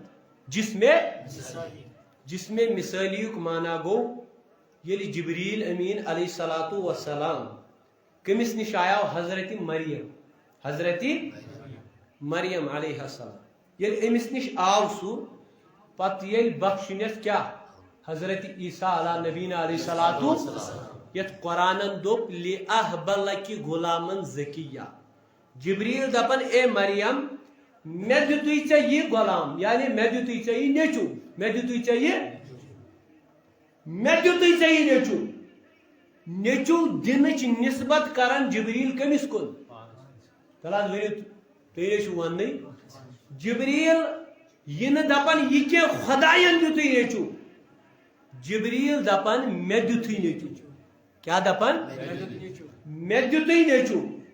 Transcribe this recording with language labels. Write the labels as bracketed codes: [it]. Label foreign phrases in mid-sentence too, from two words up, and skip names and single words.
[ks] جسم مثالیُک مانا گو ییٚلہِ جبریل امین [ar] علیہ الصلوۃ والسلام [ks] کٔمِس نِش آیاو حضرت مریم علیہ السلام ییٚلہِ أمِس نِش آو سُہ پتہٕ ییٚلہِ بخشنس کیا حضرت عیسیٰ [ar] علیہ نبینا علیہ الصلوۃ [ks] یت قرآنن دوٚپ [ar] لِأَهْبَ لَكِ غُلامًا زَكِيًّا [ks] جبریل دپن اے مریم مےٚ دِتُے ژےٚ یہِ غلام یعنی مےٚ دِتُے ژےٚ یہِ نیٚچوٗ مےٚ دِتُے ژےٚ یہِ نیٚچوٗ نیٚچوٗ دِنٕچ نسبت کرن جبریل کٔمِس کُن تل حظ ؤنِو تُہۍ چھِو وننٕے جبریل یہِ نہٕ دپن یہِ کینٛہہ خۄداین دِتُے نیٚچوٗ جبریل دپن مےٚ دِتُے نیٚچوٗ کیا دپن مےٚ دِتُے نیٚچوٗ